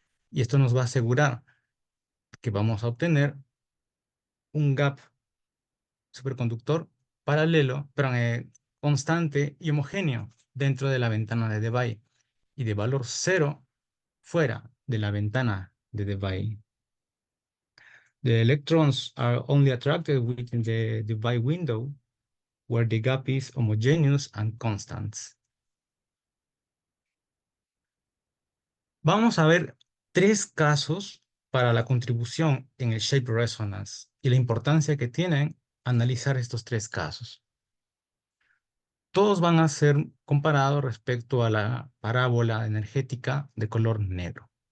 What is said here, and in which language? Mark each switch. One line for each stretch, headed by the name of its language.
Spanish: Y esto nos va a asegurar que vamos a obtener un gap superconductor paralelo, pero constante y homogéneo dentro de la ventana de Debye y de valor cero fuera de la ventana de Debye.
English: The electrons are only attracted within the Debye window where the gap is homogeneous and constant.
Spanish: Vamos a ver tres casos para la contribución en el Shape Resonance y la importancia que tienen analizar estos tres casos. Todos van a ser comparados respecto a la parábola energética de color negro.